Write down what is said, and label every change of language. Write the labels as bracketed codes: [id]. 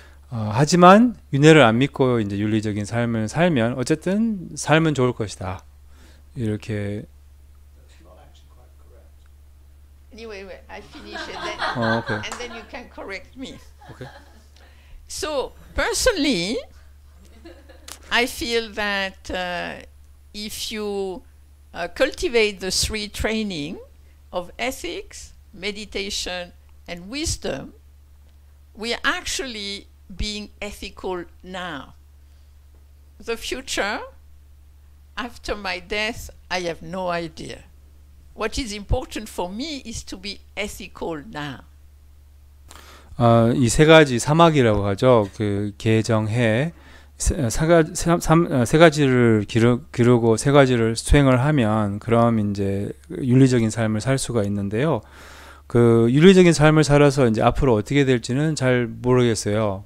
[ko] 하지만 윤회를 안 믿고 이제 윤리적인 삶을 살면 어쨌든 삶은 좋을 것이다. 이렇게. [en] Anyway, I finish and then, Okay. and then you can correct me. Okay. So personally, I feel that if you cultivate the three training of ethics, meditation, and wisdom, we are actually being ethical now. The future, after my death, I have no idea. What is important for me is to be ethical now. [ko] 이 세 가지 사막이라고 하죠. 그 개정해 세 가지를 기르고 세 가지를 수행을 하면 그럼 이제 윤리적인 삶을 살 수가 있는데요. 그 윤리적인 삶을 살아서 이제 앞으로 어떻게 될지는 잘 모르겠어요.